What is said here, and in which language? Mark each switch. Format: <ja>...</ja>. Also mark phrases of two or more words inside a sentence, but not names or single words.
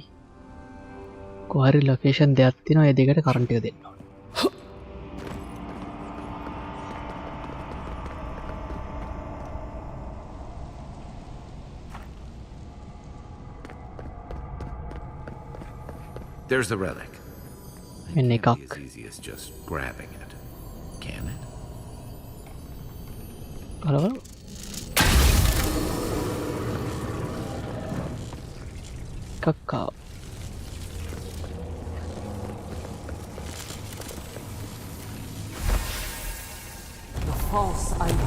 <si>කොහරි ලොකේෂන් දෙකක් තියෙනවා ඒ දෙකට කරන්ට් එක දෙන්න ඕනේ.</si> <en>There's the relic.</en> <si>මෙන්න එකක්.</si> <en>As easy as just grabbing it. Can it? Hello. Cacao. The false item.</en>